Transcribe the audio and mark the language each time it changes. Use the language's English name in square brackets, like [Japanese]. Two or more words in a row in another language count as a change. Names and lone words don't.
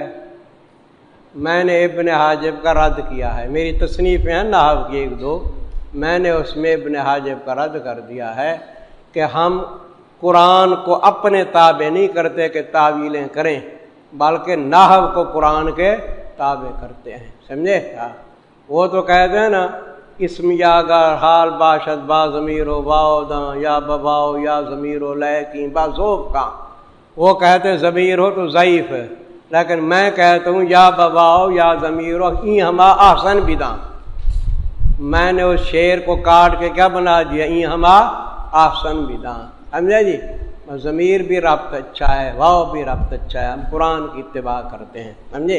[Urdu] میں نے ابن حاجب کا رد کیا ہے، میری تصنیفیں ہیں نحو کی ایک دو، میں نے اس میں ابن حاجب کا رد کر دیا ہے کہ ہم قرآن کو اپنے تابع نہیں کرتے کہ تعویلیں کریں، بلکہ نحو کو قرآن کے تابع کرتے ہیں، سمجھے؟ وہ تو کہتے ہیں نا [Persian] اسم یا گر حال باشد با ضمیر و واو داں یا بباؤ یا ضمیر و لیکن با ذوب کا، [Urdu] وہ کہتے ضمیر ہو تو ضعیف ہے، لیکن میں کہتا ہوں [Persian] یا بباؤ یا ضمیر ہو این ہما احسن بداں، [Urdu] میں نے اس شعر کو کاٹ کے کیا بنا دیا، [Persian] این ہما احسن بداں، [Urdu] سمجھے جی؟ ضمیر بھی ربط اچھا ہے، واو بھی ربط اچھا ہے، ہم قرآن کی اتباع کرتے ہیں، سمجھے؟